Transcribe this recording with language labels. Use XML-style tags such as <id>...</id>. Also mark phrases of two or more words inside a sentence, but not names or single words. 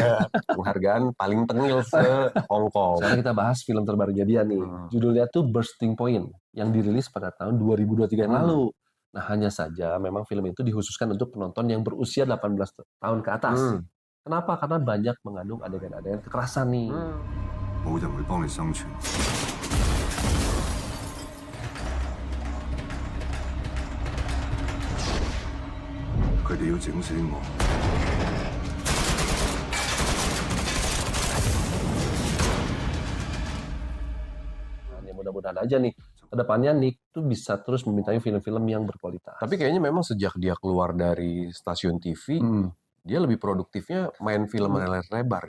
<id>Penghargaan paling tengil se-Hong Kong. Sekarang kita bahas film terbarunya dia nih. Judulnya tuh Bursting Point yang dirilis pada tahun 2023 yang lalu. Nah, hanya saja memang film itu dikhususkan untuk penonton yang berusia 18 tahun ke atas. Kenapa? Karena banyak mengandung adegan-adegan kekerasan nih.</id> <yue>冇人會幫你生存。佢哋要整死我。</yue> <id>Ya mudah-mudahan aja nih kedepannya Nick tuh bisa terus membintangi film-film yang berkualitas. Tapi kayaknya memang sejak dia keluar dari stasiun TV, dia lebih produktifnya main film layar lebar ya.</id>